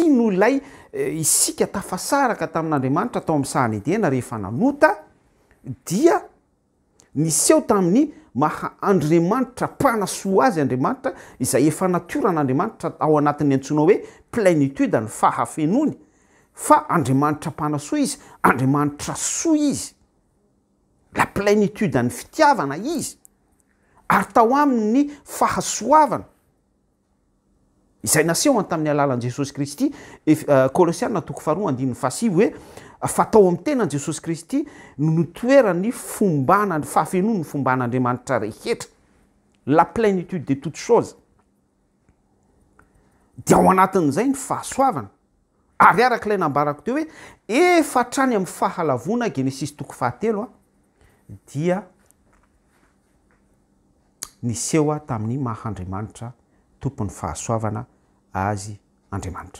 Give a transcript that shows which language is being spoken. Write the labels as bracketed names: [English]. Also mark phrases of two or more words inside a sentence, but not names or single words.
[Malagasy] no ilay isika tafasaraka tamin'Andriamanitra tao amin'ny sahany edena rehefa nanota dia niseho tamin'ny maha Andriamanitra mpanasoa azy Andriamanitra izay efa natoran'Andriamanitra ao anatin'ny antsoina hoe plénitude ny fahafenony fa Andriamanitra mpanasoa izy Andriamanitra soa izy [French] la plénitude [Malagasy] ny fitiavana izy ary tao amin'ny fahasoavana izay naseho tamin'ny alalan'i Jesosy Kristy Kolosiana toko faharoa andin'ny fahasivy hoe fatao amin'ny tenan'i Jesosy Kristy no nitoerany fombana fahafenony fomban'Andriamanitra rehetra [French] la plénitude de toutes choses [Malagasy] dia ao anatin'izay ny fahasoavana ary arak'ilay nambarako teo hoe efa hatrany amin'ny fahalavona Genesis toko fahatelo a dia niseho tamin'ny maha-Andriamanitra tompon'ny fahasoavana azy Andriamanitra.